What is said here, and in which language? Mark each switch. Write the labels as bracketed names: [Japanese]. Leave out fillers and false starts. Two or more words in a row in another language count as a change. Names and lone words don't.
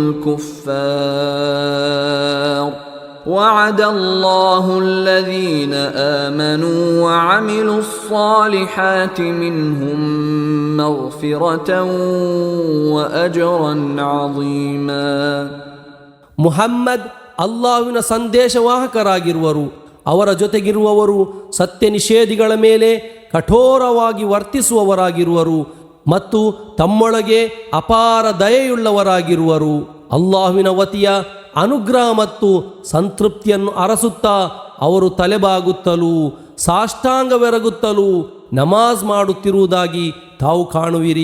[Arabic] الكفار وعد الله الذين آمنوا وعملوا الصالحات منهم مغفرة وأجرا عظيما. [Kannada] ಮುಹಮ್ಮದ್ ಅಲ್ಲಾಹುವಿನ ಸಂದೇಶವಾಹಕರಾಗಿರುವರು. ಅವರ ಜೊತೆಗಿರುವವರು ಸತ್ಯ ನಿಷೇಧಿಗಳ ಮೇಲೆ ಕಠೋರವಾಗಿ ವರ್ತಿಸುವವರಾಗಿರುವರು ಮತ್ತು ತಮ್ಮೊಳಗೆ ಅಪಾರ ದಯೆಯುಳ್ಳವರಾಗಿರುವರು. ಅಲ್ಲಾಹುವಿನ ವತಿಯ ಅನುಗ್ರಹ ಮತ್ತು ಸಂತೃಪ್ತಿಯನ್ನು ಅರಸುತ್ತಾ ಅವರು ತಲೆಬಾಗುತ್ತಲೂ ಸಾಷ್ಟಾಂಗವೆರಗುತ್ತಲೂ ನಮಾಜ್ ಮಾಡುತ್ತಿರುವುದಾಗಿ ತಾವು ಕಾಣುವಿರಿ.